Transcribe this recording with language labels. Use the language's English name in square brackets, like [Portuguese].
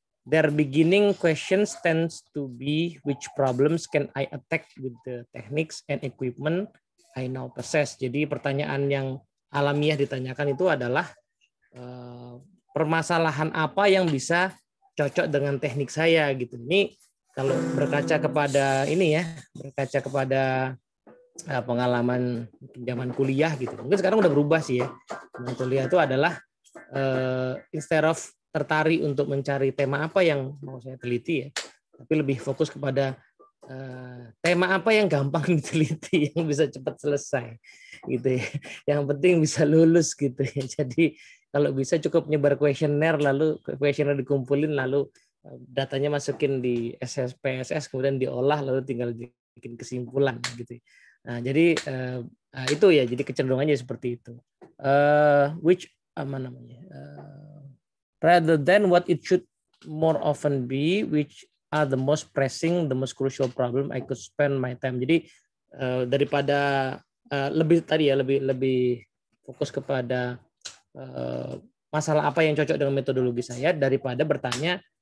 [English] Their beginning questions tends to be which problems can I attack with the techniques and equipment I now possess. [Indonesian] Jadi pertanyaan yang alamiah ditanyakan itu adalah permasalahan apa yang bisa cocok dengan teknik saya gitu. Ini kalau berkaca kepada ini ya, berkaca kepada pengalaman zaman kuliah gitu. Mungkin sekarang udah berubah sih ya. Zaman kuliah itu adalah [English] instead of [Indonesian] tertarik untuk mencari tema apa yang mau saya teliti ya, tapi lebih fokus kepada tema apa yang gampang diteliti, yang bisa cepat selesai gitu ya. Yang penting bisa lulus gitu ya. Jadi kalau bisa cukup nyebar kuesioner, lalu kuesioner dikumpulin, lalu datanya masukin di SPSS, kemudian diolah, lalu tinggal bikin kesimpulan gitu. Nah, jadi itu ya, jadi kecenderungannya seperti itu. [English] Which [Indonesian] apa namanya? [English] Rather than what it should more often be, which are the most pressing, the most crucial problem I could spend my time. [Indonesian] Jadi daripada lebih tadi ya, lebih fokus kepada masalah apa yang cocok dengan metodologi saya daripada bertanya